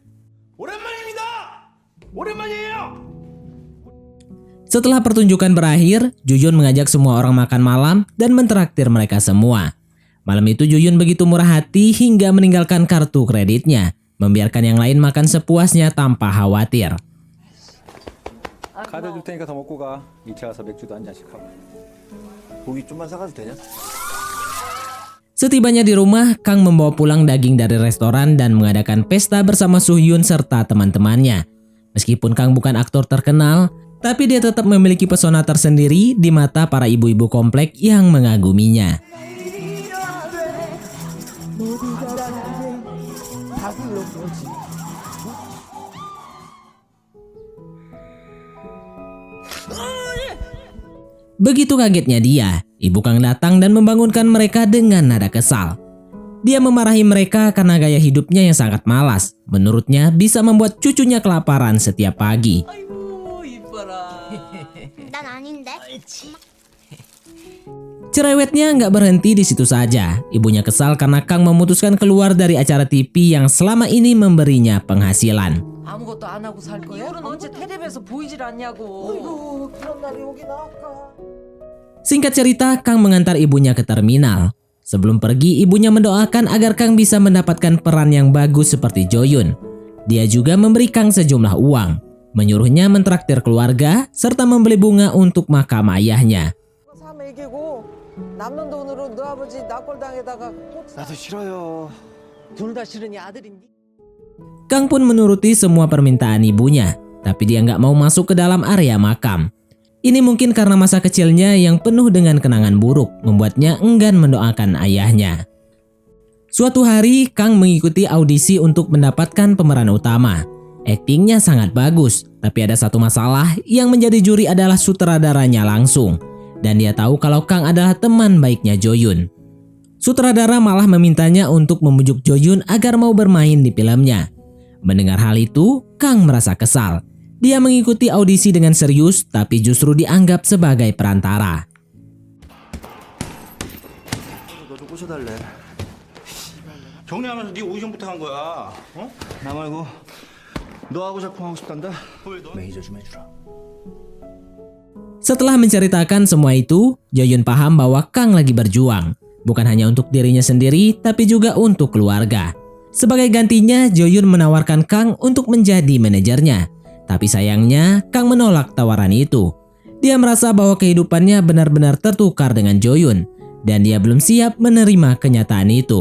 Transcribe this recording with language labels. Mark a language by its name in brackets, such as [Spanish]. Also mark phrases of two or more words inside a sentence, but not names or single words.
[Indonesian] Setelah pertunjukan berakhir, Jo-yun mengajak semua orang makan malam dan mentraktir mereka semua. Malam itu Jo-yun begitu murah hati hingga meninggalkan kartu kreditnya, membiarkan yang lain makan sepuasnya tanpa khawatir. [Korean] 카드 줄 테니까 더 먹고 가. 2차 가서 맥주도 한 잔씩 하고. 고기 좀만 사가도 되냐? [Indonesian] Setibanya di rumah, Kang membawa pulang daging dari restoran dan mengadakan pesta bersama Soo-hyun serta teman-temannya. Meskipun Kang bukan aktor terkenal, tapi dia tetap memiliki pesona tersendiri di mata para ibu-ibu komplek yang mengaguminya. Begitu kagetnya dia, Ibu Kang datang dan membangunkan mereka dengan nada kesal. Dia memarahi mereka karena gaya hidupnya yang sangat malas. Menurutnya bisa membuat cucunya kelaparan setiap pagi. [Korean] 난 아닌데. [Indonesian] Cerewetnya nggak berhenti di situ saja. Ibunya kesal karena Kang memutuskan keluar dari acara TV yang selama ini memberinya penghasilan. [Korean] 아무것도 안 하고 살 거야? 이거는 언제 텔레비에서 보이질 않냐고. 그런 날이 오긴 할까? [Indonesian] Singkat cerita, Kang mengantar ibunya ke terminal. Sebelum pergi, ibunya mendoakan agar Kang bisa mendapatkan peran yang bagus seperti Jo-yun. Dia juga memberi Kang sejumlah uang, menyuruhnya mentraktir keluarga serta membeli bunga untuk makam ayahnya. [Korean] 남는 돈으로 너 아버지 납골당에다가 나도 싫어요. 둘 다 싫으니 아들인데. [Indonesian] Kang pun menuruti semua permintaan ibunya. tapi dia nggak mau masuk ke dalam area makam. Ini mungkin karena masa kecilnya yang penuh dengan kenangan buruk membuatnya enggan mendoakan ayahnya. Suatu hari, Kang mengikuti audisi untuk mendapatkan pemeran utama. Aktingnya sangat bagus, tapi ada satu masalah yang menjadi juri adalah sutradaranya langsung. Dan dia tahu kalau Kang adalah teman baiknya Jo Yoon. Sutradara malah memintanya untuk membujuk Jo Yoon agar mau bermain di filmnya. Mendengar hal itu, Kang merasa kesal. Dia mengikuti audisi dengan serius, tapi justru dianggap sebagai perantara. [Korean] 너좀 꼬셔달래. 정리하면서 네 오디션부터 한 거야. 어? 나 말고 너하고 작품하고 싶단다. 매니저 좀 해주라. [Indonesian] Setelah menceritakan semua itu, Jo Yoon paham bahwa Kang lagi berjuang. Bukan hanya untuk dirinya sendiri, tapi juga untuk keluarga. Sebagai gantinya, Jo Yoon menawarkan Kang untuk menjadi manajernya. Tapi sayangnya, Kang menolak tawaran itu. Dia merasa bahwa kehidupannya benar-benar tertukar dengan Jo Yoon, dan dia belum siap menerima kenyataan itu.